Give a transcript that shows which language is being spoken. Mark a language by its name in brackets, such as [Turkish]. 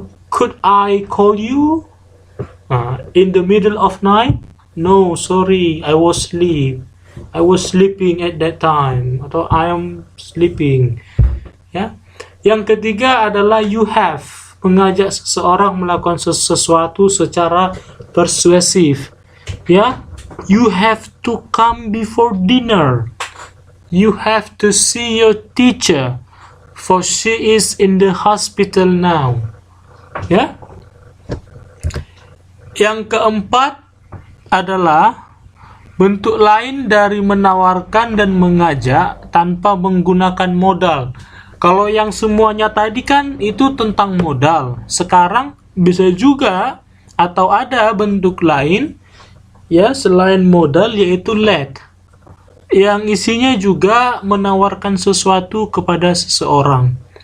[English] Could I call you in the middle of night? No, sorry, I was sleeping at that time, atau I am sleeping. [Indonesian] Ya. Yang ketiga adalah you have, mengajak seseorang melakukan sesuatu secara persuasif. [English] Ya, you have to come before dinner. You have to see your teacher, for she is in the hospital now. [Indonesian] Ya. Yang keempat adalah bentuk lain dari menawarkan dan mengajak tanpa menggunakan modal. Kalau yang semuanya tadi kan itu tentang modal. Sekarang bisa juga atau ada bentuk lain ya selain modal, yaitu let, yang isinya juga menawarkan sesuatu kepada seseorang.